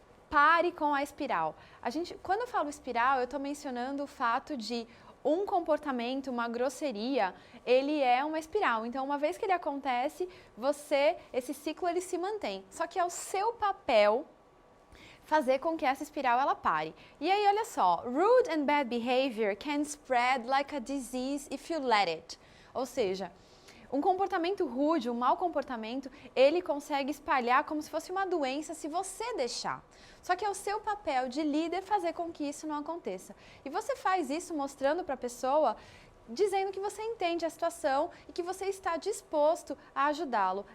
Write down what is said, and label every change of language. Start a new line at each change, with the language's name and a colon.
Portuguese: Pare com a espiral. Quando eu falo espiral, eu estou mencionando o fato de um comportamento, uma grosseria, ele é uma espiral. Então, uma vez que ele acontece, esse ciclo ele se mantém. Só que é o seu papel fazer com que essa espiral ela pare. E aí, olha só,
English: rude and bad behavior can spread like a disease if you let it.
Portuguese: Ou seja, um comportamento rude, um mau comportamento, ele consegue espalhar como se fosse uma doença se você deixar. Só que é o seu papel de líder fazer com que isso não aconteça. E você faz isso mostrando para a pessoa, dizendo que você entende a situação e que você está disposto a ajudá-lo.